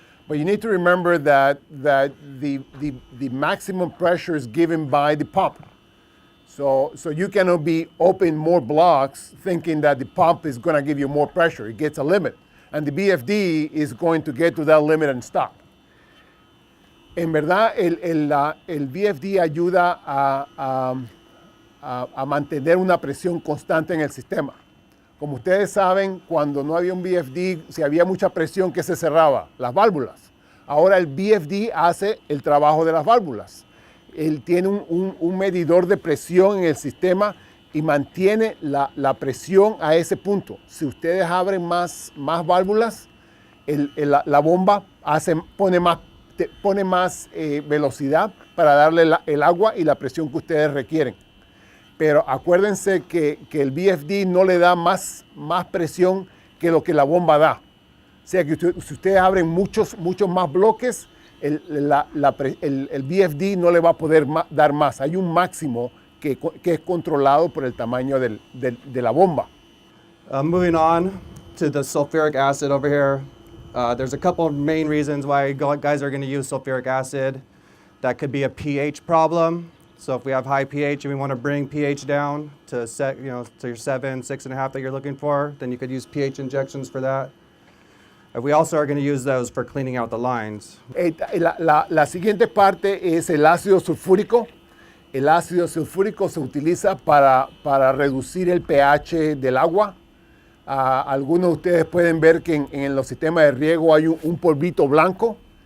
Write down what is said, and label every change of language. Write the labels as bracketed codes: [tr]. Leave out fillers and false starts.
[en] But you need to remember that the maximum pressure is given by the pump. So you cannot be open more blocks thinking that the pump is going to give you more pressure. It gets a limit. And the BFD is going to get to that limit and stop. [es] En verdad, el BFD ayuda a mantener una presión constante en el sistema. Como ustedes saben, cuando no había un BFD, si había mucha presión, ¿qué se cerraba? Las válvulas. Ahora el BFD hace el trabajo de las válvulas. Él tiene un medidor de presión en el sistema y mantiene la presión a ese punto. Si ustedes abren más válvulas, la bomba pone más velocidad para darle el agua y la presión que ustedes requieren. Pero acuérdense que el BFD no le da más presión que lo que la bomba da. O sea que si ustedes abren muchos más bloques, el BFD no le va a poder dar más. Hay un máximo que es controlado por el tamaño de la bomba. [en] Moving on to the sulfuric acid over here. There's a couple of main reasons why guys are going to use sulfuric acid. That could be a pH problem. So if we have high pH and we want to bring pH down to to your 7, 6.5 that you're looking for, then you could use pH injections for that. We also are going to use those for cleaning out the lines. [es] La siguiente parte es el ácido sulfúrico. El ácido sulfúrico se utiliza para reducir el pH del agua. Algunos de ustedes pueden ver que en los sistemas de riego hay un polvito blanco.